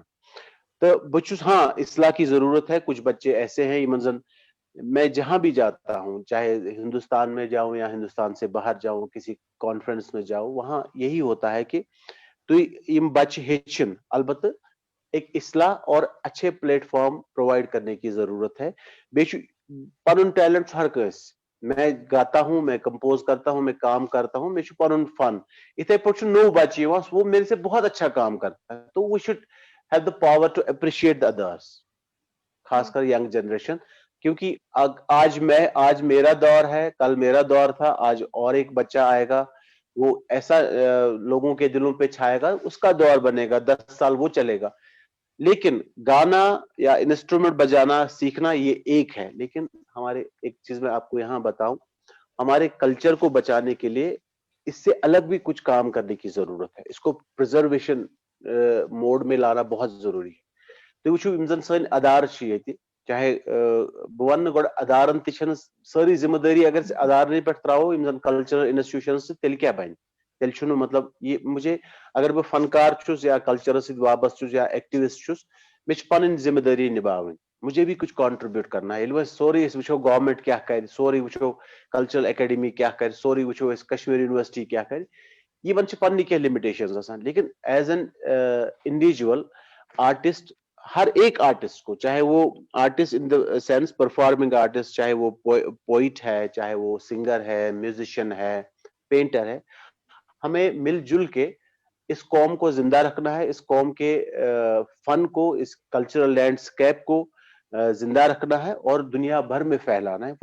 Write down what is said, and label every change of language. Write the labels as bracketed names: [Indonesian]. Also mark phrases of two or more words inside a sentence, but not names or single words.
[Hindi] तो बहुत हाँ इस्लाह की जरूरत है। कुछ बच्चे ऐसे हैं इन जन, मैं जहां भी जाता हूं, चाहे हिंदुस्तान में जाऊं या हिंदुस्तान से बाहर जाऊं, किसी कॉन्फ्रेंस में जाऊं, वहां यही होता है कि तो [Kashmiri] इम बच्चे हेचन [Hindi] अलबत्ता एक इस्लाह और अच्छे प्लेटफॉर्म प्रोवाइड करने की जरूरत है। [Kashmiri] बेशु पनुन टैलेंट हर कस, [Hindi] मैं गाता हूं, मैं कंपोज करता हूं, मैं काम करता हूं, मैं पनुन फन। इथे पे नो बच्चे वो मेरे से बहुत अच्छा काम करता है, तो [English] we should have the power to appreciate the others, [Hindi] खासकर [English] young generation. [Hindi] क्योंकि आज मेरा दौर है, कल मेरा दौर था, आज और एक बच्चा आएगा, वो ऐसा लोगों के दिलों पे छाएगा, उसका दौर बनेगा, 10 साल वो चलेगा। लेकिन गाना या इंस्ट्रूमेंट बजाना सीखना ये एक है, लेकिन हमारे एक चीज मैं आपको यहाँ बताऊं, हमारे कल्चर को बचाने के लिए इससे अलग भी कुछ काम करने की जरूरत है। इसको [English] preservation mode [Hindi] में लाना बहुत जरूरी है। [Kashmiri] तो वो इमजन सन अदार चाहे बह वन गो अदारन तन सारी जिम्मेदारी अगर अदारन पे त्रो इमजन [English] cultural institution [Kashmiri] तेल क्या बन, तेल मतलब ये मुझे अगर बह फनकार या कल्चर सत वाबस्त या एक्टिविस्ट मे पन जिम्मेदारी निभाव, [Hindi] मुझे भी कुछ कंट्रीब्यूट करना है। [Kashmiri] वो सोरे वो गवर्नमेंट क्या कर, सोरे वो [English] cultural academy [Kashmiri] क्या कर, सोरे वो कश्मीर यूनिवर्सिटी क्या कर, ये पन्नी क्या लिमिटेशंस आसान। [Hindi] लेकिन [English] as an individual artist, [Hindi] हर एक आर्टिस्ट को, चाहे वो आर्टिस्ट [English] in the sense performing artist, [Hindi] चाहे वो पोइट है, चाहे वो सिंगर है, म्यूजिशियन है, पेंटर है, हमें मिलजुल के इस कौम को जिंदा रखना है, इस कौम के फन को, इस [English] cultural landscape [Hindi] को जिंदा रखना है और दुनिया भर में फैलाना है।